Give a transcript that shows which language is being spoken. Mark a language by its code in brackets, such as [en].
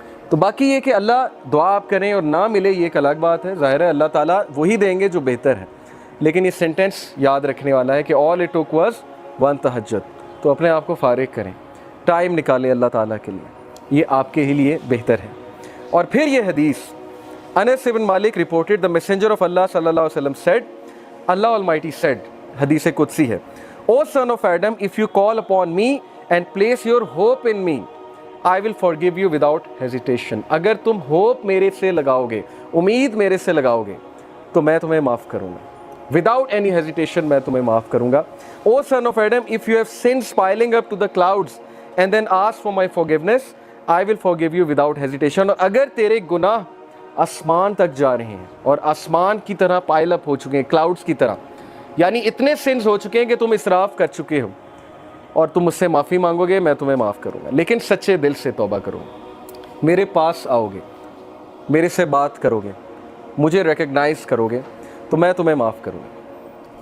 [ur] تو باقی یہ کہ اللہ دعا آپ کریں اور نہ ملے یہ ایک الگ بات ہے، ظاہر ہے اللہ تعالیٰ وہی دیں گے جو بہتر ہے، لیکن یہ سینٹینس یاد رکھنے والا ہے کہ [en] All it took was 1 تہجد. [ur] تو اپنے آپ کو فارغ کریں، ٹائم نکالیں اللہ تعالیٰ کے لیے، یہ آپ کے ہی لیے بہتر ہے. اور پھر یہ حدیث، [en] انس بن مالک reported the messenger of Allah صلی اللہ علیہ وسلم said, Allah Almighty said، [ur] حدیث قدسی ہے، [en] O son of Adam, if you call upon me and place your hope in me, I will forgive you without hesitation. [ur] اگر تم ہوپ میرے سے لگاؤ گے، امید میرے سے لگاؤ گے، تو میں تمہیں معاف کروں گا. [en] Without any hesitation [ur] میں تمہیں معاف کروں گا. [en] O son of Adam, if you have sins piling up to the clouds and then ask for my forgiveness, I will forgive you without hesitation. [ur] اور اگر تیرے گناہ آسمان تک جا رہے ہیں اور آسمان کی طرح پائل اپ ہو چکے ہیں، کلاؤڈز کی طرح، یعنی اتنے سنس ہو چکے ہیں کہ تم اسراف کر چکے ہو، اور تم مجھ سے معافی مانگو گے، میں تمہیں معاف کروں گا. لیکن سچے دل سے توبہ کرو گے، میرے پاس آؤ گے، میرے سے بات کرو گے، مجھے ریکگنائز کرو گے، تو میں تمہیں معاف کروں گا.